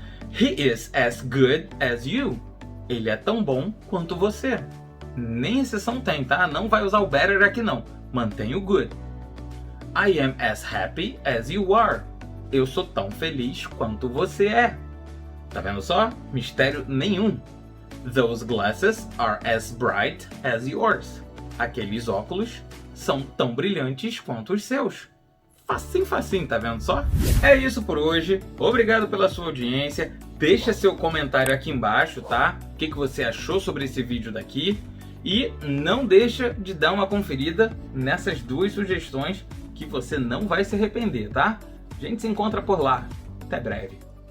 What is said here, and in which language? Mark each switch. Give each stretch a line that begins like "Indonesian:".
English: He is as good as you.
Portuguese: Ele é tão bom quanto você. Nem exceção tem, tá? Não vai usar o better aqui não. Mantém o good.
English: I am as happy as you are.
Portuguese: Eu sou tão feliz quanto você é. Tá vendo só? Mistério nenhum.
English: Those glasses are as bright as yours.
Portuguese: Aqueles óculos são tão brilhantes quanto os seus. Facinho, facinho, tá vendo só? É isso por hoje. Obrigado pela sua audiência. Deixa seu comentário aqui embaixo, tá? O que você achou sobre esse vídeo daqui. E não deixa de dar uma conferida nessas duas sugestões que você não vai se arrepender, tá? A gente se encontra por lá. Até breve.